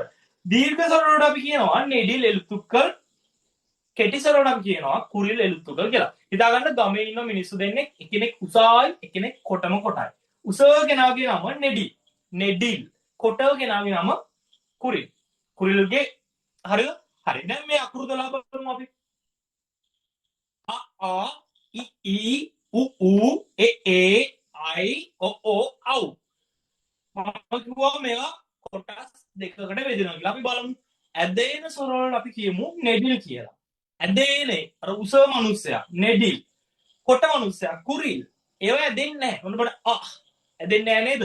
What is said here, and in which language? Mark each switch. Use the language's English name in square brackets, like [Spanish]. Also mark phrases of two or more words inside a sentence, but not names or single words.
[Sinhala] දීර්ඝ ස්වර වලට අපි කියනවා [Tamil] நெடில் எழுத்துக்கள். [Sinhala] කෙටි ස්වර වලට අපි කියනවා [Tamil] குறில் எழுத்துக்கள் [Sinhala] කියලා. හිතා ගන්න ගමේ ඉන්න මිනිස්සු දෙන්නෙක් එකිනෙක උසායි එකිනෙක කොටම කොටයි. උස කෙනාගේ නම නෙඩිල්. නෙඩිල්. කොට කෙනාගේ නම කුරිල්. කුරිල්ගේ හරිද? හරි. දැන් මේ අකුරු 12 බලමු අපි. इ ई उ ए आई ओ ආව්. මම කිව්වා මේවා කොටස් දෙකකට බෙදෙනවා කියලා. අපි බලමු. ඇදේන ස්වර වලට අපි කියමු නෙඩිල් කියලා. ඇදේනේ අර උස මිනිස්සයා නෙඩිල්. කොට මිනිස්සයා කුරිල්. ඒවා ඇදෙන්නේ නැහැ. ඔන්න බලන්න ඇදෙන්නේ නැහැ නේද?